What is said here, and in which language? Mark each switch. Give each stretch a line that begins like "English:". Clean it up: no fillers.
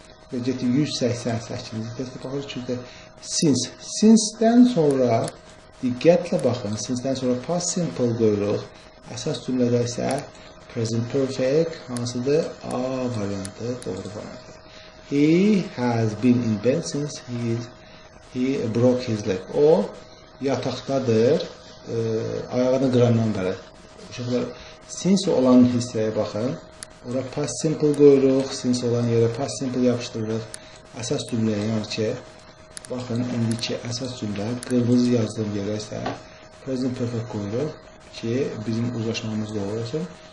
Azerbaijani: Və getdik 188-ci testə baxırıq ki, since-dən sonra diqqətlə baxın, since-dən sonra past simple qoyuruq. Əsas cümlədə isə present perfect hansıdır? A variantı, doğru variantı.
English: He has been in bed since he broke his leg.
Azerbaijani: O yataqdadır, ayağını qırandan bəri. Uşaqlar, since olan hissəyə baxın. Ora past simple qoyuruq, since olan yerə past simple yapışdırırıq. Əsas cümləyə, yəni ki, baxın, indiki əsas cümlə, qırmızı yazdığım yerə isə present perfect qoyuruq ki, bizim uzlaşmamız doğru olsun.